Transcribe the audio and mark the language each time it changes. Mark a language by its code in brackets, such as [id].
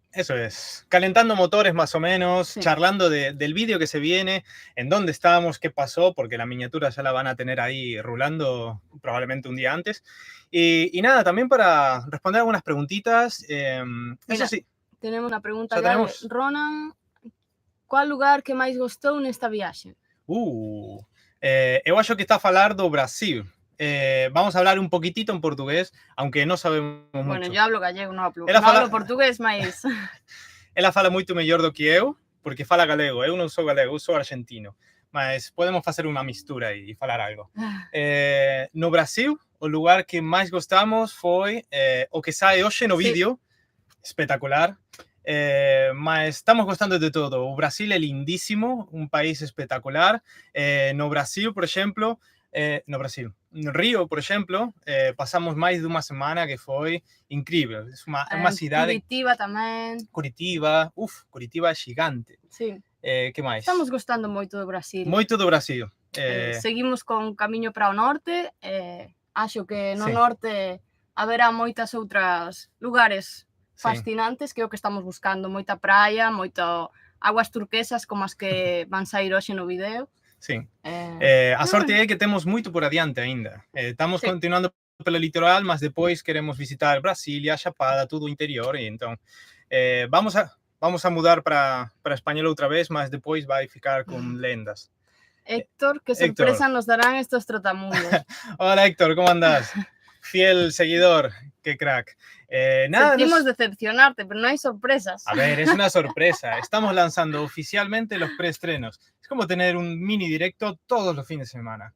[es] Eso es, calentando motores más o menos, sí. Charlando del vídeo que se viene, en dónde estamos, qué pasó, porque la miniatura ya la van a tener ahí rulando probablemente un día antes. Y nada, también para responder algunas preguntitas. Mira, eso sí. Tenemos una pregunta de Ronan. [gl] ¿Cuál lugar que máis gostou nesta viaxe? Eu acho que está a falar do Brasil. [es] Vamos a hablar un poquitito en portugués, aunque no sabemos mucho. Bueno, yo hablo gallego, no hablo portugués, mas... [gl] Ela fala moito mellor do que eu, porque fala galego. Eu non sou galego, eu sou argentino. Mas podemos facer unha mistura e falar algo. No Brasil, o lugar que máis gostamos foi o que sae hoxe no vídeo. Sí. Espectacular. Mas estamos gostando de todo. O Brasil é lindísimo, un país espectacular. No Brasil, por exemplo, no Río, por exemplo, pasamos máis dunha semana que foi incrível. É unha cidade... Curitiba tamén. Curitiba, Curitiba é xigante. Sí. Que máis? Estamos gostando moito do Brasil. Moito do Brasil. Seguimos con camiño para o norte. Acho que no norte haberá moitas outras lugares fascinantes, que é o que estamos buscando. Moita praia, moito aguas turquesas como as que van sair hoxe no vídeo. Sí. A sorte é que temos moito por adiante aínda. Estamos continuando pelo litoral, mas depois queremos visitar Brasilia, Chapada, todo o interior, e entón vamos a mudar para español outra vez, mas depois vai ficar con lendas. [es] Héctor, que sorpresa nos darán estos trotamundos. Hola Héctor, ¿cómo andás? Fiel seguidor, qué crack. Sentimos decepcionarte, pero no hay sorpresas. A ver, es una sorpresa. Estamos lanzando oficialmente los preestrenos. Es como tener un mini directo todos los fines de semana.